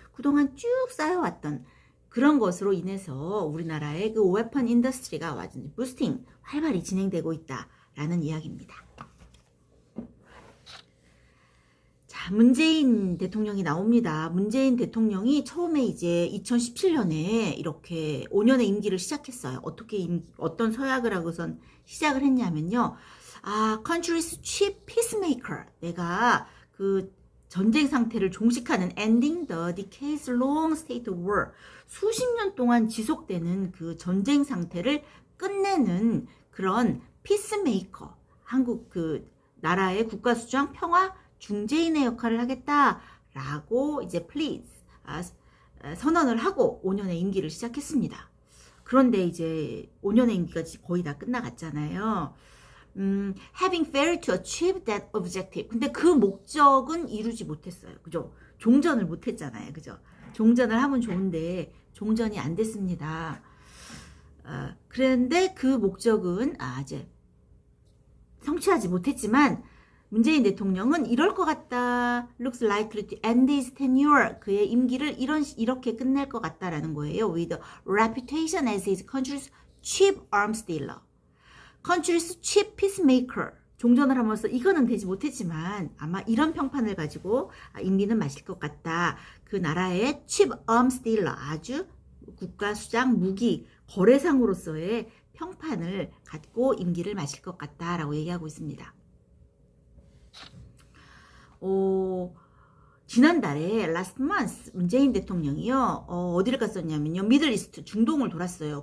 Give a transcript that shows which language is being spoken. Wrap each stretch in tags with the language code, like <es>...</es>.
<ko>그동안 쭉 쌓여왔던 그런 것으로 인해서 우리나라의 그 웨펀 인더스트리가 완전히 부스팅 활발히 진행되고 있다라는 이야기입니다. 자, 문재인 대통령이 나옵니다. 문재인 대통령이 처음에 이제 2017년에 이렇게 5년의 임기를 시작했어요. 어떤 서약을 하고선 시작을 했냐면요.</ko> <en>country's chief peacemaker.</en> <ko>내가 그 전쟁 상태를 종식하는</ko> <en>ending the decades long state of war.</en> <ko>수십 년 동안 지속되는 그 전쟁 상태를 끝내는 그런 peacemaker. 한국 그 나라의 국가수장 평화 중재인의 역할을 하겠다라고 이제 please 선언을 하고 5년의 임기를 시작했습니다. 그런데 이제 5년의 임기가 거의 다 끝나갔잖아요.</ko> <en>having failed to achieve that objective.</en> <ko>근데 그 목적은 이루지 못했어요. 그죠? 종전을 못했잖아요. 그죠? 종전을 하면 좋은데 종전이 안 됐습니다. 그런데 그 목적은 이제 성취하지 못했지만 문재인 대통령은 이럴 것 같다.</ko> <en>looks likely to end his tenure.</en> <ko>그의 임기를 이렇게 끝낼 것 같다라는 거예요.</ko> <en>with a reputation as his country's chief arms dealer. country's chief peacemaker.</en> <ko>종전을 하면서 이거는 되지 못했지만 아마 이런 평판을 가지고 임기는 마실 것 같다. 그 나라의</ko> <en>chief arms dealer.</en> <ko>아주 국가 수장 무기 거래상으로서의 평판을 갖고 임기를 마실 것 같다라고 얘기하고 있습니다. 지난달에</ko> <en>last month</en> <ko>문재인 대통령이요 어디를 갔었냐면요 미들이스트 중동을 돌았어요.</ko>